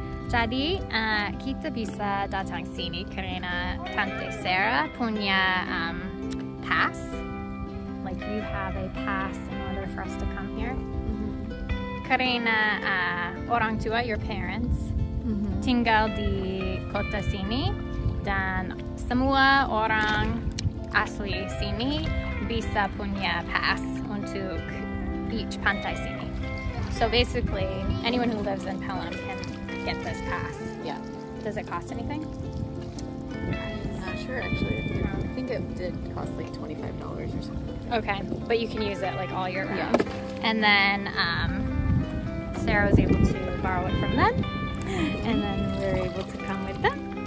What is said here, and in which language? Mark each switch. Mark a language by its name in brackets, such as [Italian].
[Indonesian] Jadi, kita bisa datang sini karena Tante Sarah punya pass. [English] Like you have a pass in order for us to come here. [Indonesian] Karena orang tua, [English] your parents, [Indonesian] tinggal di kota sini dan semua orang asli sini bisa punya pass untuk each pantai sini. [English] So basically, anyone who lives in Pelham can get this pass. Yeah. Does it cost anything? I'm not sure actually. I think it did cost like $25 or something. Okay, but you can use it like all year round. Yeah. And then Sarah was able to borrow it from them, and then we were able to come with them.